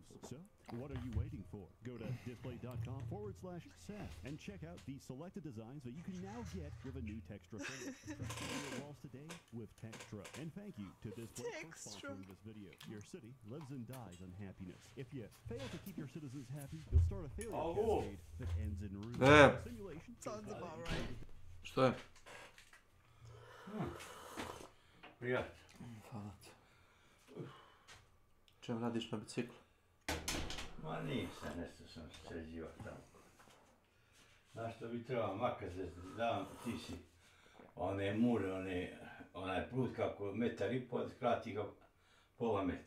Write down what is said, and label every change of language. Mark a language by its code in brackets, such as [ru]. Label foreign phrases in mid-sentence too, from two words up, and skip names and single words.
[en] So, what are you waiting for? Go to displate.com/Seth and check out the selected designs that you can now get with a new Textra finish. Trust your walls today with Textra. And thank you to Displate for sponsoring this video. Your city lives and dies on happiness. If you fail to keep your citizens happy, you'll start a failure cascade that ends in ruin. Simulation Sounds about right. [hr] Što je? Prijat. Hvala ti. Čem radiš na biciklu? Ma nisam, nešto sam sređivao tamo. Znaš što bi trebao makar da ti si one mure, onaj put kako je 1,5 m, skrati ga pola metra.